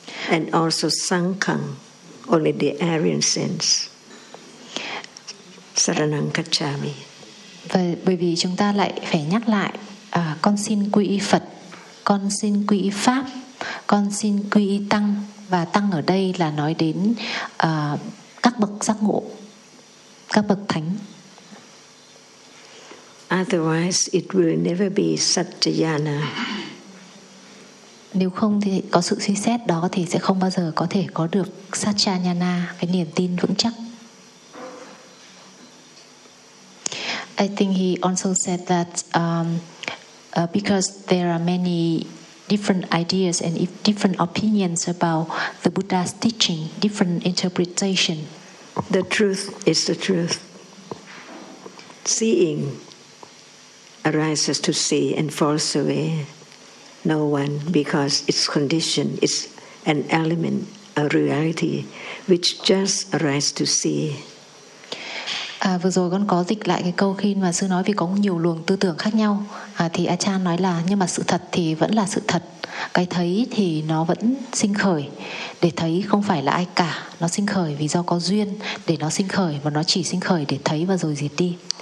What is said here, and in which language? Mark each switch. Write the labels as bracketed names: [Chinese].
[English] And also Sanghang, only the Aryan saints. [Pali] Saranang kacchami. [Vietnamese] Bởi vì chúng ta lại phải nhắc lại con xin quy y Phật, con xin quy y Pháp, con xin quy y Tăng. Và Tăng ở đây là nói đến các bậc giác ngộ, các bậc thánh. [English] Otherwise it will never be Satyayana. [Vietnamese] Nếu không thì có sự suy xét đó thì sẽ không bao giờ có thể có được Satyayana, cái niềm tin vững chắc. [English] I think he also said that because there are many different ideas and different opinions about the Buddha's teaching, different interpretation. The truth is the truth. Seeing arises to see and falls away. No one, because its condition is an element, a reality, which just arises to see. [Vietnamese] Vừa rồi con có dịch lại cái câu khi mà sư nói vì có nhiều luồng tư tưởng khác nhau thì A Chan nói là nhưng mà sự thật thì vẫn là sự thật, cái thấy thì nó vẫn sinh khởi, để thấy không phải là ai cả, nó sinh khởi vì do có duyên để nó sinh khởi, mà nó chỉ sinh khởi để thấy và rồi diệt đi.